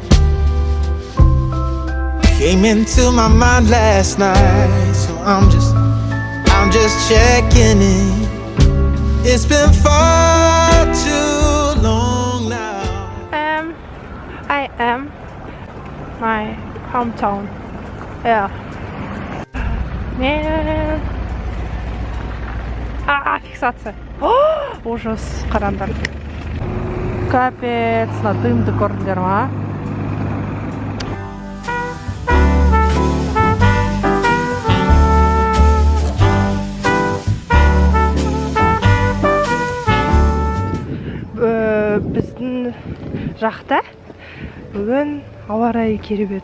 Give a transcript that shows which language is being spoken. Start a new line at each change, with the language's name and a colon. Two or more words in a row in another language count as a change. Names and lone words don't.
English: Came into my mind last night, so I'm just checking in. It's been far too long now. I am my hometown. Yeah. Man.
Russian: Фиксация. Ужас, қарандар.
Kazakh: Капец, мына дымды көрдіңдер ма? Біздің жақта бүгін ауа райы керемет.